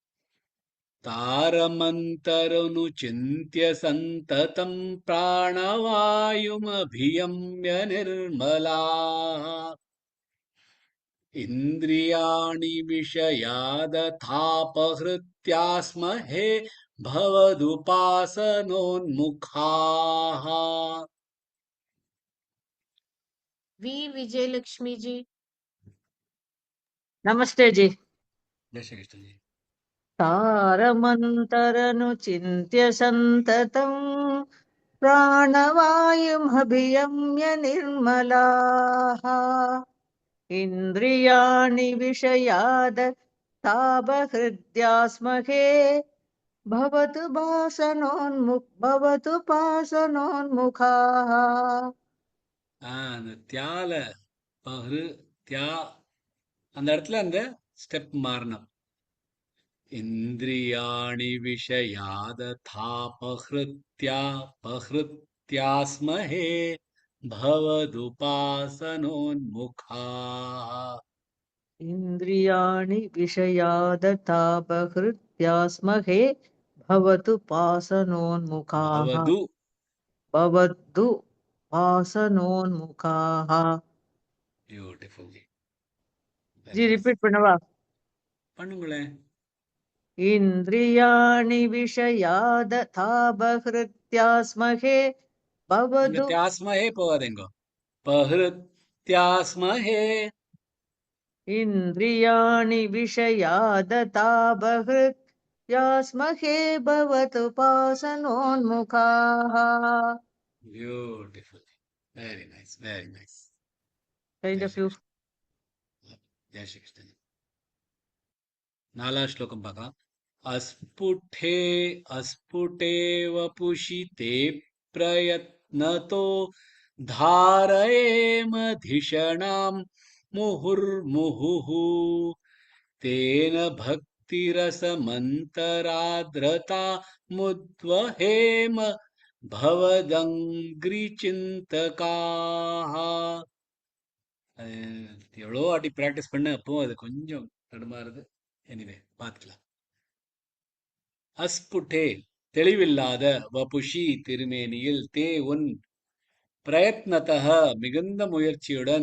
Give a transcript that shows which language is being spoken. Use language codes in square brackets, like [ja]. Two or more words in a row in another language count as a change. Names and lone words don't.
[sa] तारमन्तरनु चिन्त्य सन्ततम्, प्राणवायुमभियम्य निर्मलाः, इन्द्रियाणि विषयाददापहृत्यास्महे भवदुपासनोन्मुखाः. [hi] वी विजयलक्ष्मी जी। नमस्ते जी। जय श्री कृष्ण जी। [sa] तारमन्तरनुचिन्त्य सन्ततम् प्राणवायुमभियम्य निर्मलाः इन्द्रियाणि विषयाद तापहृद्यास्महे भवतु पासनोन्मुखाः। [ta] அந்த தியால பஹ்ரு தியா அந்த இடத்துல அந்த ஸ்டெப் மாறணும். [sa] इन्द्रियाणि विषयाददापहृत्या पहृत्यास्महे भवदुपासनोन्मुखाः. इन्द्रियाणि विषयादतापहृत्यास्महे भवतु पासनोन्मुखाः। பவது भवतु पासनोन्मुखाः। [en] beautiful ji. [hi] जी [en] very nice. [ta] रिपीट பண்ணவா? பண்ணுங்களேன். [sa] इन्द्रियाणि विषयादतापहृत्यास्महे [ta] அங்க [sa] भवतु [ta] தியாஸ்மஹே போகாதேங்கோ. பஹ்ருத்யாஸ்மஹே. [sa] इन्द्रियाणि विषयादतापहृत्यास्महे भवतु पासनोन्मुखाः। [en] beautiful. very nice, very nice. Kind [hi] ஜெய் [en] of [hi] ஸ்ரீ [en] you. [ta] கிருஷ்ண. [hi] जय श्री कृष्ण. [ta] 4வது ஸ்லோகம் பார்க்கலாம். [sa] अस्फुटे अस्फुटे वपुषि ते प्रयत्नतो धारयेमधिषणां मुहुर्मुहुः तेन भक्तिरसमन्तराद्रता मुद्वहेम भवदङ्घ्रिचिन्तकाः. [ta] அது எவ்வளோ வாட்டி ப்ராக்டிஸ் பண்ண அப்போ அது கொஞ்சம் தடுமாறுது. எனிவே பார்த்துக்கலாம். அஸ்புட்டே தெளிவில்லாத வபுஷி திருமேனியில் தே உன் பிரயத்னதः மிகுந்த முயற்சியுடன்